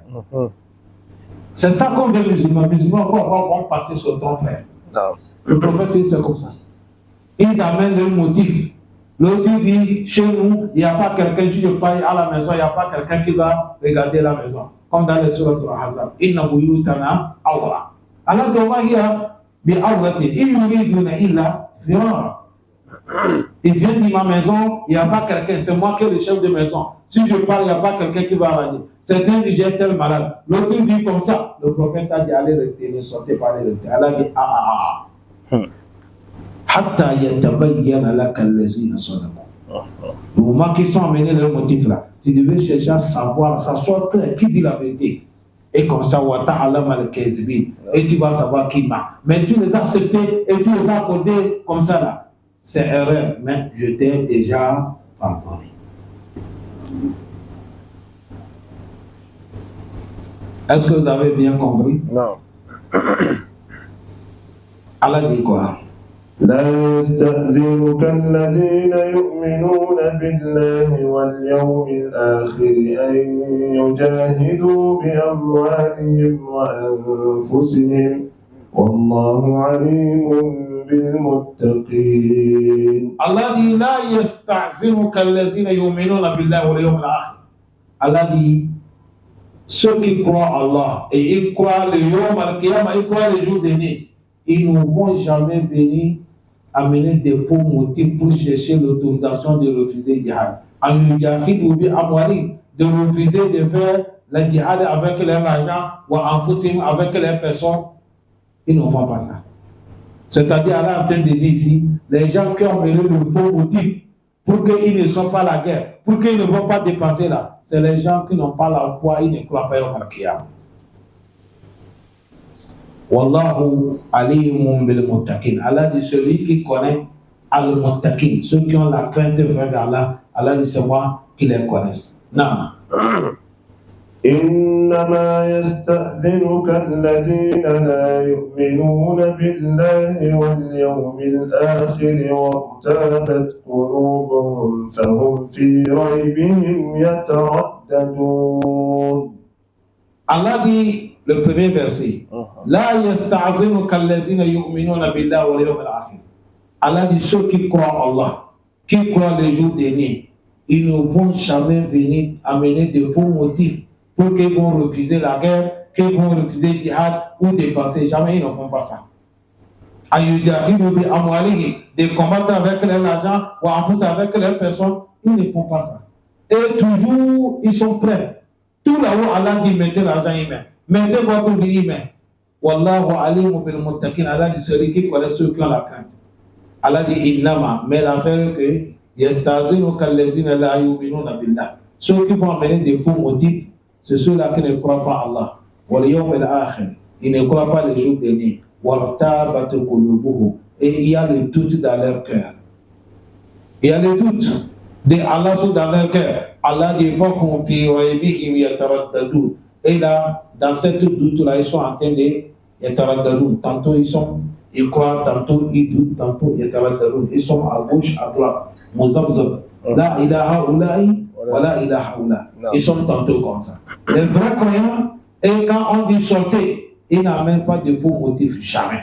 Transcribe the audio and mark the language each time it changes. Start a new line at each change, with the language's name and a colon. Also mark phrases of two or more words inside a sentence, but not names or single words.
French: C'est ça qu'on veut musulmans. Musulmans, il faut avoir bon passé sur ton frère. Le prophète, c'est comme ça. Ils amènent le motif. L'autre dit, chez nous, il n'y a pas quelqu'un qui paye à la maison, il n'y a pas quelqu'un qui va regarder la maison. Comme dans les sourates al-Ahzab.
Arabic: إن بيوتنا عورة. Allah dit, وهي بعورة إن يريدون إلا فرارا.
French: Il vient de ma maison, il n'y a pas quelqu'un, c'est moi qui est le chef de maison. Si je parle, il n'y a pas quelqu'un qui va aller. Certains disent, j'ai tel malade. L'autre dit comme ça. Le prophète a dit, allez rester, ne sortez pas, allez rester. Allah dit,
Arabic: حتى يتبين لك الذين صدقوا.
French: Le moment qu'ils sont amenés le motif là, tu devais chercher à savoir, ça soit clair, qui dit la vérité. Et comme ça,
Arabic: وتعلم الكاذبين.
French: Et tu vas savoir qui m'a. Mais tu les as acceptés et tu les as accordés comme ça là. C'est erreur, mais je t'ai déjà pardonné. Est-ce que vous avez bien compris? Non. Allah dit quoi?
Arabic: لا يستأذنك الذين يؤمنون بالله واليوم الآخر أن يجاهدوا بأموالهم وأنفسهم والله عليم بالمتقين.
French: Allah dit
Arabic: لا يستأذنك الذين يؤمنون بالله واليوم الآخر.
French: Allah dit ceux qui croient en Allah et ils croient le
Arabic: يوم القيامة,
French: ils croient le jour dernier, ils ne vont jamais venir amener des faux motifs pour chercher l'autorisation de refuser le djihad.
Arabic: أن يجاهدوا بأموال,
French: de refuser de faire le djihad avec leur argent ou en fousim avec leurs personnes, ils ne font pas ça. C'est-à-dire, Allah est en train de dire ici, les gens qui ont mené le faux motif pour qu'ils ne soient pas la guerre, pour qu'ils ne vont pas dépenser là, c'est les gens qui n'ont pas la foi, ils ne croient pas au Qiyam.
Arabic: والله عليم بالمتقين.
French: Allah dit celui qui connaît al-muttaqin, ceux qui ont la crainte vraie d'Allah, Allah dit c'est moi qui les connaissent. Non.
Arabic: إنما يستأذنك الذين لا يؤمنون بالله واليوم الآخر وارتابت قلوبهم فهم في ريبهم يترددون.
French: Allah dit le premier verset,
Arabic: لا يستأذنك الذين يؤمنون بالله واليوم الآخر.
French: Allah dit ceux qui croient en Allah, qui croient les jours derniers, ils ne vont jamais venir amener de faux motifs pour qu'ils vont refuser la guerre, qu'ils vont refuser le djihad ou dépenser. Jamais ils ne font pas ça. De combattre avec leur argent ou en plus avec leurs personnes, ils ne font pas ça. Et toujours, ils sont prêts. Tout là-haut, Allah dit mettez l'argent humain. Mettez votre vie humain.
Arabic: والله عليم بالمتقين.
French: Allah dit celui qui connaît ceux qui ont la crainte. Allah dit innama. Mais l'affaire est que
Arabic: يستأذنك الذين لا يؤمنون بالله.
French: Ceux qui vont amener des faux motifs, c'est ceux-là qui ne croient pas à Allah.
Arabic: واليوم الآخر.
French: Ils ne croient pas les jours derniers.
Arabic: وارتابت قلوبهم.
French: Et il y a le doute dans leur cœur. Il y a le doute de Allah dans leur cœur.
Arabic: Allah dit فهم في ريبهم يترددون.
French: Et là, dans cette doute-là, ils sont en train de yataraddadun. Tantôt ils croient, tantôt ils doutent, tantôt yataraddadun. Ils sont à gauche, à droite.
Arabic: مذبذب لا إلى هؤلاء.
French: Voilà, ils sont tantôt comme ça. Les vrais croyants, et quand on dit sortez, ils n'amènent pas de faux motifs, jamais.